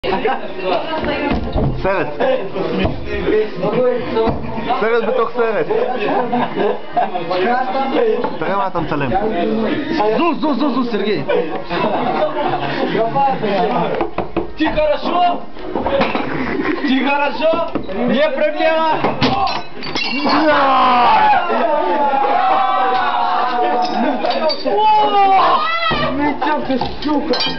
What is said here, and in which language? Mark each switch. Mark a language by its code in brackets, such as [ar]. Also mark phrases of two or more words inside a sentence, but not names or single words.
[he] סרט. סרט בתוך סרט. תראה מה אתה מצלם. זו, סרגי. [ru] Ты хорошо? Ты хорошо? Не проблема. Ничего ты, сука!